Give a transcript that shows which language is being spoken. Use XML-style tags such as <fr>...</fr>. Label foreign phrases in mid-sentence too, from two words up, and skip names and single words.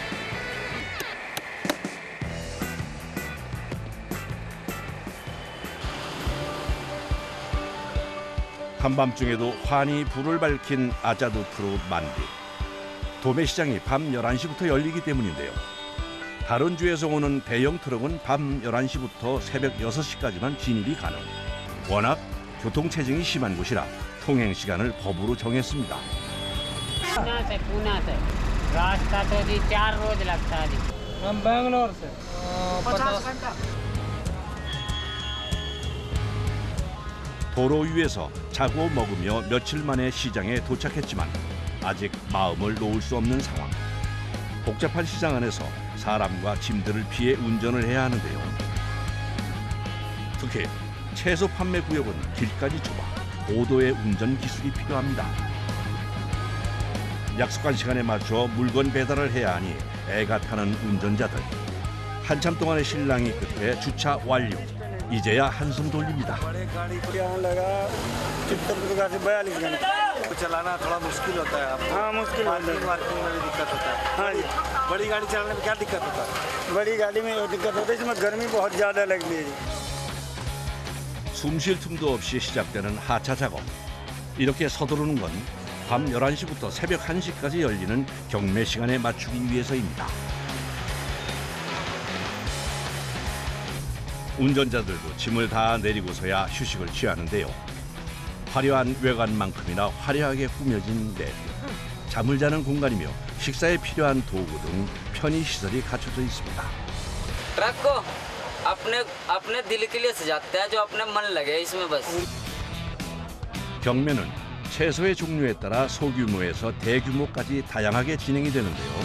<ko>한밤중에도 환히 불을 밝힌 아자두 프루 만디. 도매시장이 밤 11시부터 열리기 때문인데요. 다른 주에서 오는 대형 트럭은 밤 11시부터 새벽 6시까지만 진입이 가능. 워낙 교통체증이 심한 곳이라 통행 시간을 법으로 정했습니다.</ko> <hi>पूना से रास्ता तो जी 4 रोज लगता है जी। हम बैंगलोर से 50 घंटा।</hi> <ko>도로 위에서 자고 먹으며 며칠 만에 시장에 도착했지만 아직 마음을 놓을 수 없는 상황. 복잡한 시장 안에서 사람과 짐들을 피해 운전을 해야 하는데요. 특히 채소 판매 구역은 길까지 좁아 고도의 운전 기술이 필요합니다. 약속한 시간에 맞춰 물건 배달을 해야 하니 애가 타는 운전자들. 한참 동안의 실랑이 끝에 주차 완료. 이제야 한숨 돌립니다.</ko> <hi>बड़े गाड़ी को यहाँ लगा चित्तरपुर से 42 घंटे चलाना थोड़ा मुश्किल होता है आपको। हाँ मुश्किल होता है। पार्किंग में भी दिक्कत होता है। हाँ जी बड़ी गाड़ी चलाने में क्या दिक्कत होता है? बड़ी गाड़ी में ये दिक्कत होती है इसमें गर्मी बहुत ज़्यादा लगती है।</hi> <ko>숨 쉴 틈도 없이 시작되는 하차 작업. 이렇게 서두르는 건 밤 11시부터 새벽 1시까지 열리는 경매 시간에 맞추기 위해서입니다. 운전자들도 짐을 다 내리고서야 휴식을 취하는데요. 화려한 외관만큼이나 화려하게 꾸며진 내부. 잠을 자는 공간이며 식사에 필요한 도구 등 편의시설이 갖춰져 있습니다.</ko> <hi>ट्रक को अपने दिल के लिए सजाते हैं जो अपने मन लगे इसमें बस।</hi> <ko>경매는 채소의 종류에 따라 소규모에서 대규모까지 다양하게 진행이 되는데요.</ko>